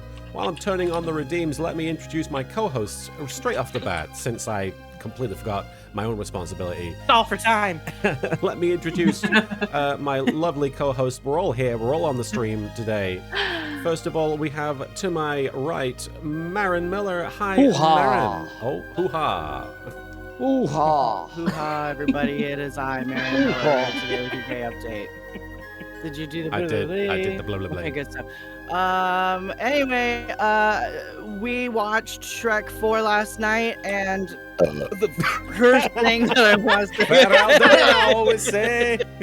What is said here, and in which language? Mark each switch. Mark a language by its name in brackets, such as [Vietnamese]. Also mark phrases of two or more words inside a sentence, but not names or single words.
[English] While I'm turning on the redeems, let me introduce my co-hosts straight off the bat, since I completely forgot my own responsibility. It's all for time. Let me introduce my lovely co-hosts. We're all here. We're all on the stream today. First of all, we have to my right, Marin Miller. Hi, Marin. Oh, hoo-ha. Hoo-ha. Hoo-ha, everybody. It is I, Marin Miller, today with your K update. Did you do the blah, I did the blah, blah, blah. Okay, good stuff. Anyway, we watched Shrek 4 last night, and the first thing that I want to say...